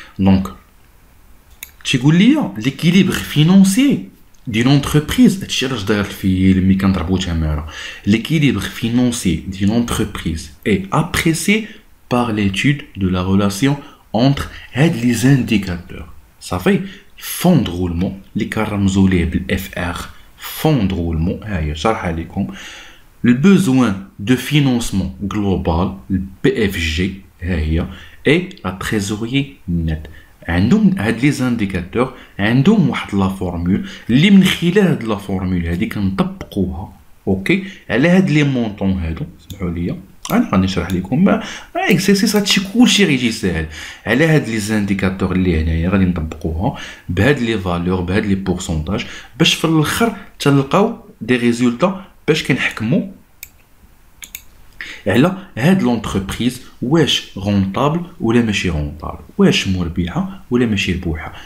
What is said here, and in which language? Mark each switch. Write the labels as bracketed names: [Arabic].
[Arabic] دونك تيقول لي ليكيليبر فينونسي دي لونتربريز، هادشي علاش داير الفيلم ملي كنضربو تماره. ليكيليبر فينونسي دي لونتربريز اي ابريسي [French] par l'étude de la relation entre [Arabic] هاد لي زانديكاتور صافي. فون de roulement اللي كنرمزو ليه بالاف ار، فون de roulement ها هي شرحها لكم. [French] Le besoin de financement global, le BFG, et la trésorerie nette. [Arabic] عندهم هاد لي زانديكاتور عندهم واحد لا فورمول اللي من خلال هاد لا فورمول هادي كنطبقوها اوكي. على هاد لي مونطون هادو سمحوا لي انا غادي نشرح لكم اكسرسيس. هادشي كلشي غيجي ساهل. على هاد لي زانديكاتور اللي هنايا غادي نطبقوها بهاد لي فالور بهاد لي بورسونتاج باش في الاخر تلقاو دي ريزولطا باش كنحكموا على هاد لونتربريز واش رونطابل ولا ماشي رونطابل، واش مربحه ولا ماشي ربوحه.